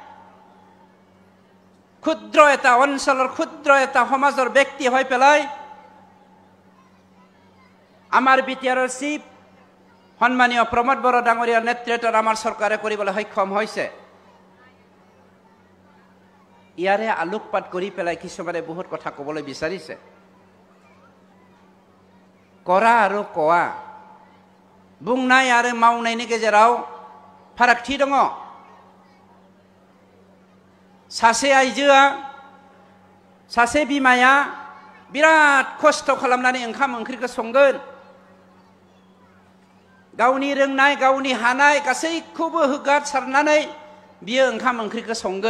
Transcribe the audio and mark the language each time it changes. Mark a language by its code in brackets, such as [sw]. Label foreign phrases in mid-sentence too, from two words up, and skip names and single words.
[as] ক্ষুদ্ৰ এটা অঞ্চলৰ ক্ষুদ্ৰ এটা সমাজৰ ব্যক্তি হৈ পেলাই আমাৰ BTRৰ চিফ সন্মানীয় প্ৰমোদ বড়ো ডাঙৰীয়াৰ নেতৃত্বত আমাৰ চৰকাৰে কৰিবলৈ সক্ষম হৈছে। ইয়াৰে আলোকপাত কৰি পেলাই কিছুমানে বহুত কথা ক'বলৈ বিচাৰিছে। কৰা আৰু কোৱা, [brx] बुंनाय आरो मावनायनि गेजेराव फारागथि दङ। सासे आइजोआ, सासे बिमाया बिराद खस्थ' खालामनानै ओंखाम ओंख्रिखौ संगोन, गावनि रोंनाय गावनि हानाय गासैखौबो होगारसारनानै बियो ओंखाम ओंख्रिखौ संगोन।